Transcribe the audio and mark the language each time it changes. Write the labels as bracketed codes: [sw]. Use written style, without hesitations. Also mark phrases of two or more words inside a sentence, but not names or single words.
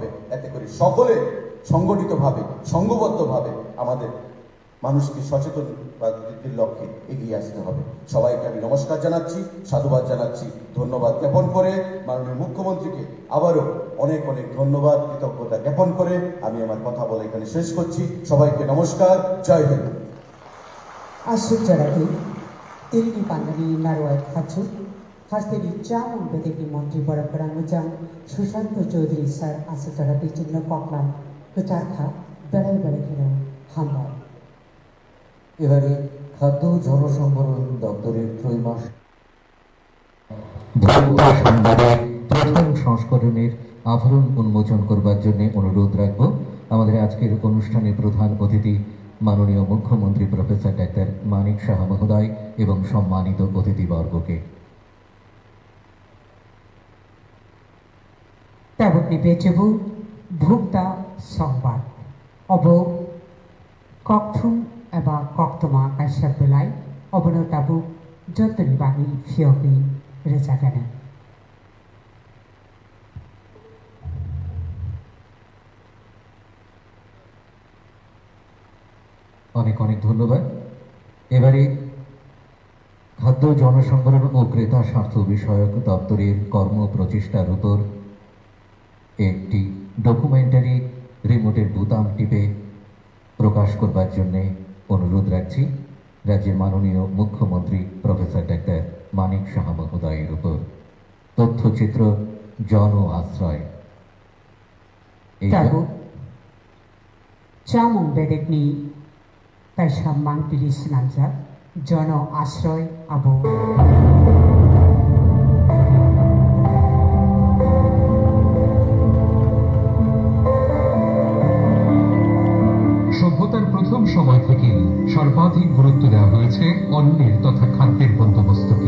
[bn] এতে করে সকলে সংগঠিতভাবে, সংঘবদ্ধভাবে আমাদের মানুষকে সচেতন বৃদ্ধির লক্ষ্যে এগিয়ে আসতে হবে। সবাইকে আমি নমস্কার জানাচ্ছি, সাধুবাদ জানাচ্ছি, ধন্যবাদ জ্ঞাপন করে মাননীয় মুখ্যমন্ত্রীকে আবারও অনেক অনেক ধন্যবাদ, কৃতজ্ঞতা জ্ঞাপন করে আমি আমার কথা বলে এখানে শেষ করছি। সবাইকে নমস্কার, জয় হিন্দ। [trp] Asujjarati, Tiri Pandani Narwai Khachu, Hasteri Chamun Bedeki Montri Barakarang Mujang, Sushanto Chaudhary Sir Asujjarati Chindno Koklam, Kucharkha, Berai Berekira, Hambar. [bn] এবারে খাদ্য জনসংবরণ দপ্তরের ত্রৈমাস ভোক্তা সংবাদের প্রথম সংস্করণের আভরণ উন্মোচন করবার জন্য অনুরোধ রাখব আমাদের আজকের অনুষ্ঠানের প্রধান অতিথি মাননীয় মুখ্যমন্ত্রী প্রফেসর ডাক্তার মানিক সাহা মহোদয় এবং সম্মানিত অতিথিবর্গকে। [trp] Tabuk ni bejebu bhukta sombat. Obo kokthum eba koktoma kaisa belai obono tabuk jontoni bagi fioki rejakana. [bn] অনেক অনেক ধন্যবাদ। এবারে খাদ্য জনসংগ্রহ ও ক্রেতা স্বার্থ বিষয়ক দপ্তরের কর্ম প্রচেষ্টার উপর একটি ডকুমেন্টারি রিমোটের বোতাম টিপে প্রকাশ করবার জন্যে অনুরোধ রাখছি রাজ্যের মাননীয় মুখ্যমন্ত্রী প্রফেসর ডাক্তার মানিক সাহা মহোদয়ের উপর। তথ্যচিত্র জন আশ্রয়। [trp] Tabuk chamung bedek ni kaisa mangpili sinamjak jono ashroy abo [bn] সভ্যতার প্রথম সময় থেকে সর্বাধিক গুরুত্ব দেওয়া হয়েছে অন্নের তথা খাদ্যের বন্দোবস্তকে।